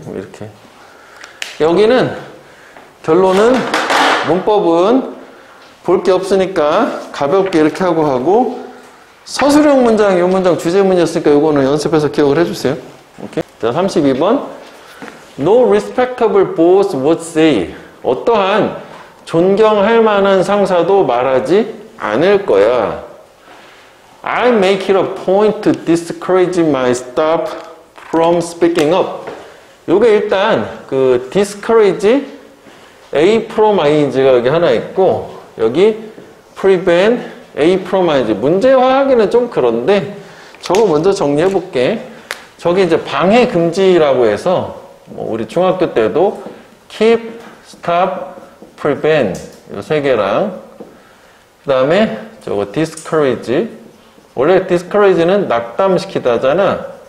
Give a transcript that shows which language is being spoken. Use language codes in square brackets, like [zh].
[ko] 뭐 이렇게 여기는 결론은 문법은 볼 게 없으니까 가볍게 이렇게 하고 서술형 문장 이 문장 주제문이었으니까 이거는 연습해서 기억을 해주세요. 오케이? 자 32번 [en] No respectable boss would say [ko] 어떠한 존경할 만한 상사도 말하지 않을 거야. [en] I make it a point to discourage my staff from speaking up. [ko] 요게 일단 그 discourage A from ing가 여기 하나 있고 여기 prevent A from ing 문제화하기는 좀 그런데 저거 먼저 정리해 볼게. 저기 이제 방해 금지라고 해서 뭐 우리 중학교 때도 keep, stop, prevent 요 세 개랑 그 다음에 저거 discourage 원래 discourage는 낙담시키다잖아.